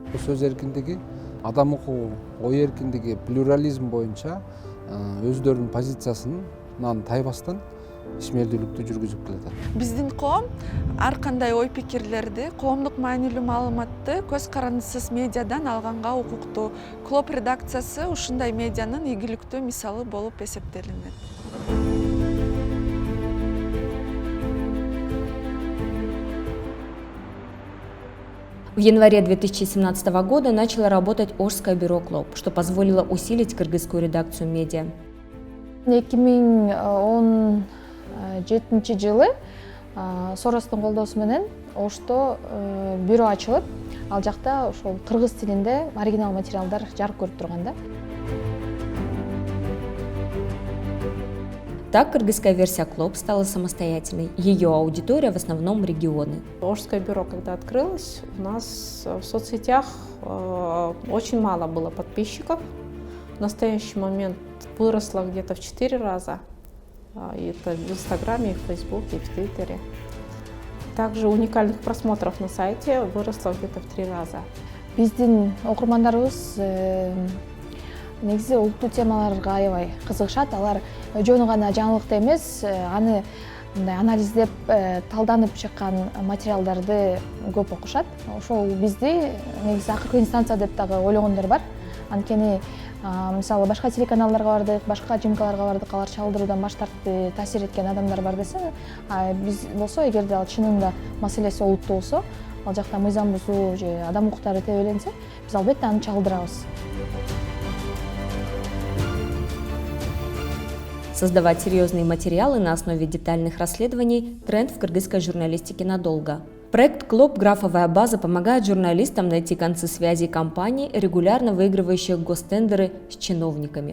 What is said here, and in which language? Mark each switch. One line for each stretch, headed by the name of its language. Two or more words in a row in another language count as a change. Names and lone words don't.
Kyrgyz: Сөз эркиндиги, адам укугу, ой эркиндиги, плюрализм боюнча өздөрүнүн позициясынан тайбастан ишмердүүлүктү жүргүзүп келатат. Биздин коом ар кандай ой пикирлерди, коомдук маанилүү маалыматты көз карандысыз медиадан алганга укуктуу. Клоп редакциясы ушундай медианын ийгиликтүү мисалы болуп эсептелинет.
Russian: В январе 2017 года начало работать Ошское бюро Клоп, что позволило усилить кыргызскую редакцию медиа.
Kyrgyz: 2017 жылы Соростун колдоосу менен Ошто бюро ачылып, ал жакта ошол кыргыз тилинде оригинал материалдар жарык көрүп турган да.
Russian: Так, кыргызская версия Клоп стала самостоятельной. Ее аудитория в основном регионы. Ошское бюро, когда открылось, у нас в соцсетях очень мало было подписчиков. В настоящий момент выросло где-то в 4 раза. И это в Инстаграме, и в Фейсбуке, и в Твиттере. Также уникальных просмотров на сайте выросло где-то в 3 раза.
Kyrgyz: Биздин окурмандарыбыз негизи улуттуу темаларга аябай кызыгышат. Алар жөн гана жаңылыкты эмес, аны мындай анализдеп, талданып чыккан материалдарды көп окушат. Ошол бизди негизи акыркы инстанция деп дагы ойлогондор бар. Анткени мисалы башка телеканалдарга бардык, башка ЖМКларга бардык, алар чалдыруудан баш тартты, таасир эткен адамдар бар десе, биз болсо, эгерде ал чынында маселеси олуттуу болсо, ал жакта мыйзам бузуу же адам укуктары тебеленсе, биз албетте аны чалдырабыз.
Russian: Создавать серьезные материалы на основе детальных расследований – тренд в кыргызской журналистике надолго. Проект «Клоп. Графовая база» помогает журналистам найти концы связей компаний, регулярно выигрывающих гостендеры с чиновниками.